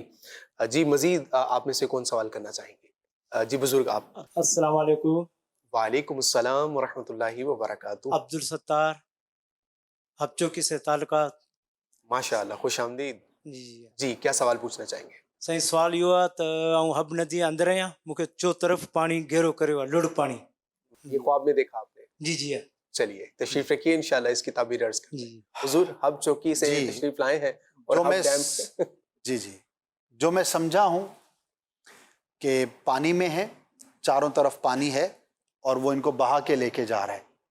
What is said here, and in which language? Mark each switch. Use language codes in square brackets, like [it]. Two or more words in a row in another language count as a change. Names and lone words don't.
[ur] جی مزید آپ میں سے کون سوال کرنا چاہیں گے؟ جی بزرگ آپ. السلام علیکم. وعلیکم السلام ورحمۃ اللہ وبرکاتہ. عبدالستار ہب چوکی سے تعلقات. ماشاءاللہ، خوش آمدید. جی جی کیا سوال پوچھنا چاہیں گے؟ [sd] साईं सुवाल इहो आहे त आउं हब नदी जे अंदरि आहियां, मूंखे चो तरफ़ पाणी घेरो करियो आहे, लुड़ पाणी। [ur] یہ خواب میں دیکھا آپنے? جی جی ہے چلیے تشریف رکھیے، ان شاء اللہ اس کی تعبیر عرض کرتے ہیں. जी। حضور حب چوکی سے जी। تشریف لائے ہیں اور जो हब मैं डैम جی جی جو میں سمجھا ہوں کہ پانی میں ہے، چاروں طرف پانی ہے اور وہ ان کو بہا کے لے کے جا رہا ہے.